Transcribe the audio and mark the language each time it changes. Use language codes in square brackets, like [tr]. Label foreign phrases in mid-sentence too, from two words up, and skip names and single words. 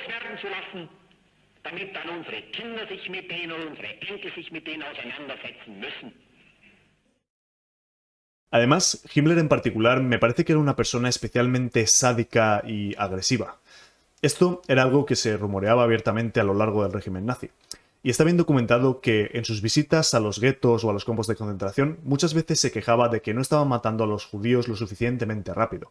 [de] werden zu lassen, damit dann unsere Kinder sich mit denen und unsere Enkel sich mit denen auseinandersetzen müssen. [es] Además, Himmler en particular me parece que era una persona especialmente sádica y agresiva. Esto era algo que se rumoreaba abiertamente a lo largo del régimen nazi. Y está bien documentado que en sus visitas a los guetos o a los campos de concentración muchas veces se quejaba de que no estaban matando a los judíos lo suficientemente rápido.